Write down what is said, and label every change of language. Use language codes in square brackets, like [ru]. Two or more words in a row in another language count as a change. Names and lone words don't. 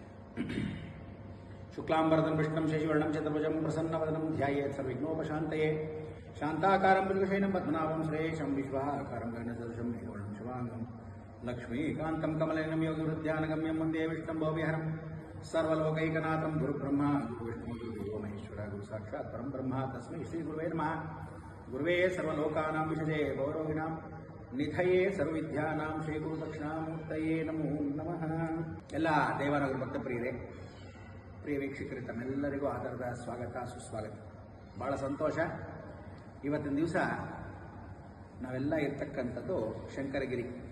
[sa] शुक्लाम्बरदं विष्णुं शशिवर्णं चतुर्भुजं प्रसन्नवदनं ध्यायेत् सर्वविघ्नोपशान्तये शान्ताकारं पुरुषेणं पद्मनाभं श्रेयशं विश्वाकारं गगनसदृशं मेघवर्णं शुभाङ्गं लक्ष्मीकान्तं कमलनं योगवृद्ध्यानगम्यं वन्दे विष्णुं भवविहरं सर्वलोकैकनाथं गुरुब्रह्म गुरुविष्णु गुरुदेवो महेश्वर गुरु साक्षात् परं ब्रह्म तस्मै श्री गुरवे नमः. गुरवे सर्वलोकानां विषजे गौरविनां निधये सर्वविद्यानां श्री गुरु दक्षिणामूर्तये नमो नमः. [kn] ಎಲ್ಲ ದೇವನಗರ ಭಕ್ತಪ್ರಿಯರೇ, ಪ್ರಿಯ ವೀಕ್ಷಕರೇ, ತಮ್ಮೆಲ್ಲರಿಗೂ ಆಧಾರದ ಸ್ವಾಗತ ಸುಸ್ವಾಗತ. ಭಾಳ ಸಂತೋಷ. ಇವತ್ತಿನ ದಿವಸ ನಾವೆಲ್ಲ ಇರ್ತಕ್ಕಂಥದ್ದು ಶಂಕರಗಿರಿ.